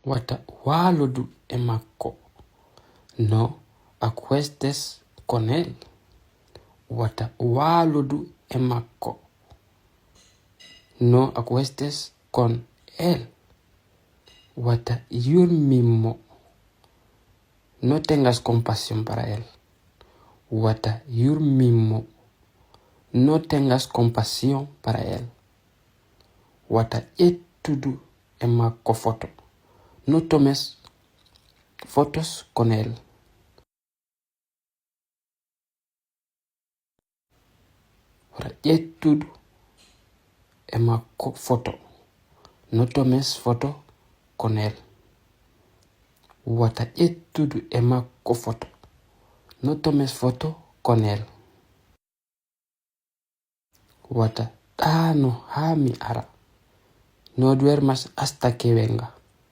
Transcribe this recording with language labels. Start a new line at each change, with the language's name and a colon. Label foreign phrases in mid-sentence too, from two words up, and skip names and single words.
Fula: wata waludu e makko.
Spanish: No acuestes con él.
Fula: Wata waludu e makko.
Spanish: No acuestes con él.
Fula: Wata yurmimo.
Spanish: No tengas compasión para él.
Fula: Wata yurmimo.
Spanish: No tengas compasión para él.
Fula: Wata etudu e makko foto.
Spanish: No tomes fotos con él.
Fula: Wata etudu e makko foto.
Spanish: No tomes foto con él.
Fula: Wata etudu e makko foto.
Spanish: No tomes foto con él.
Fula: Wata tano hami ara.
Spanish: No duermas hasta que venga.